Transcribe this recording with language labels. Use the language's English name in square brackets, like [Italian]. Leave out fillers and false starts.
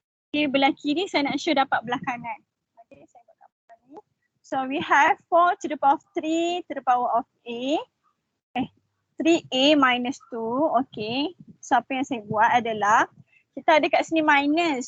[Malay] Okay, belah kiri saya nak show dapat belah kanan. Okay, saya buat apa ni. [English] So we have 4 to the power of 3 to the power of A. 3A minus 2. [Malay] Okay, so apa yang saya buat adalah kita ada kat sini minus.